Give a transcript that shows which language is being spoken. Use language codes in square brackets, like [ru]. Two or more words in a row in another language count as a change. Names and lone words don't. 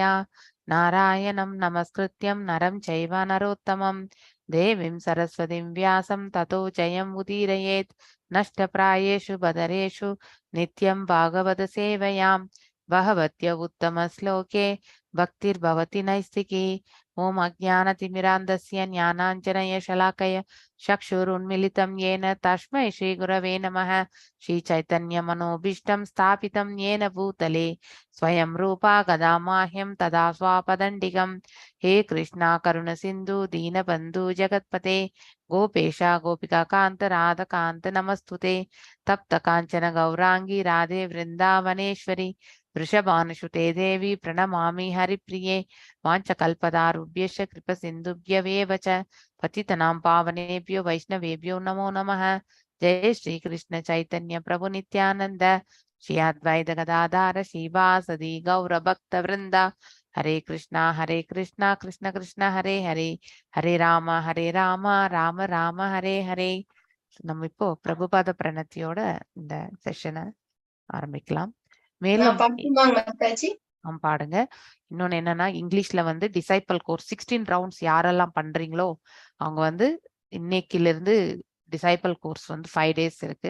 [sa] नारायणं नमस्कृत्य नरं चैव नरोत्तमम् देवीं सरस्वतीं व्यासं ततो जयम् उदीरयेत्. नष्टप्रायेषु भद्रेषु नित्यं भागवत सेवया भगवति उत्तम श्लोके भक्तिर्भवति नैष्ठिकी. ॐ अज्ञानतिमिरान्धस्य ज्ञानाञ्जन शलाकया चक्षुरुन्मिलितं येन तस्मै श्रीगुरवे नमः. श्रीचैतन्यमनोभीष्टं स्थापितं येन भूतले स्वयं रूपा गदा माह्यं तदा स्वापदण्डिकं. हे कृष्णा करुणसिन्धु दीनबन्धु जगत्पते गोपेशा गोपिकान्त राधकान्त नमस्तुते. तप्त काञ्चन गौराङ्गी राधे वृन्दावनेश्वरी वृषभानुसुते देवी प्रणमामि हरिप्रिये. वाञ्छकल्पतारुभ्यश्च कृपसिन्धुभ्यवेव च पतितनां पावनेभ्यो वैष्णवेभ्यो नमो नमः. जय श्री कृष्ण चैतन्य प्रभु नित्यानंद श्री अद्वैत गदाधर श्रीवासदि गौर भक्त वृंद. हरे कृष्णा कृष्ण कृष्ण हरे हरे हरे राम राम राम हरे हरे. [ta] நம்ம இப்போ பிரபுபாத பிரணத்தியோட இந்த செஷனை ஆரம்பிக்கலாம். மேலும் பாடுங்க. இன்னொன்னு என்னன்னா, இங்கிலீஷ்ல வந்து [en] disciple course [ta] 16 ரவுண்ட்ஸ் யாரெல்லாம் பண்றீங்களோ அவங்க வந்து இன்னைக்குல இருந்து [en] disciple course [ta] வந்து 5 days இருக்கு.